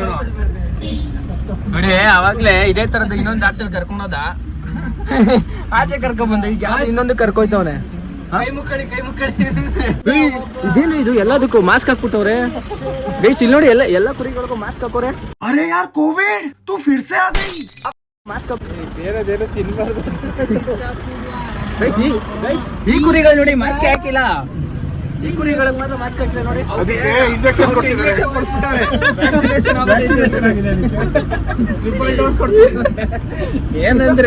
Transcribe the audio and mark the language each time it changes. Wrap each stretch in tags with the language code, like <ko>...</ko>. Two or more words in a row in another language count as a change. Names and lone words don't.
<kn>ನೋಡಿ ಅವಾಗ್ಲೇ ಇದೇ ತರದ ಇನ್ನೊಂದ್ ಆರ್ಚಲ್ಲಿ ಕರ್ಕೊಂಡೋದ, ಆಚೆ ಕರ್ಕೊಂಡ್ ಈಗ ಇನ್ನೊಂದು ಕರ್ಕೊಯ್ತವನೆ. ಕೈ ಮುಕ್ಕಳಿ ಇದೇನು ಇದು ಎಲ್ಲದಕ್ಕೂ ಮಾಸ್ಕ್ ಹಾಕ್ಬಿಟ್ಟವ್ರೆ ಗೈಸ್. ಇಲ್ಲಿ ನೋಡಿ ಎಲ್ಲ ಕುರಿಗಳಿಗೂ ಮಾಸ್ಕ್ ಹಾಕೋರೆ.</kn> <hi>अरे यार कोविड तू फिर से आ गई.</hi> <kn>ಮಾಸ್ಕ್ ಬೇರೆದೇನು ತಿನ್ಬಾರ್ದು ಗೈಸ್. ಈ ಕುರಿಗಳು ನೋಡಿ ಮಾಸ್ಕ್ ಹಾಕಿಲ್ಲ, ಈ ಕುರಿಗಳಿಗೆ ಮಾತ್ರ ಮಾಸ್ಕ್ ಹಾಕಿಲ್ಲ ನೋಡಿ. ಇಂಜೆಕ್ಷನ್ ಏನಂದ್ರೆ</kn>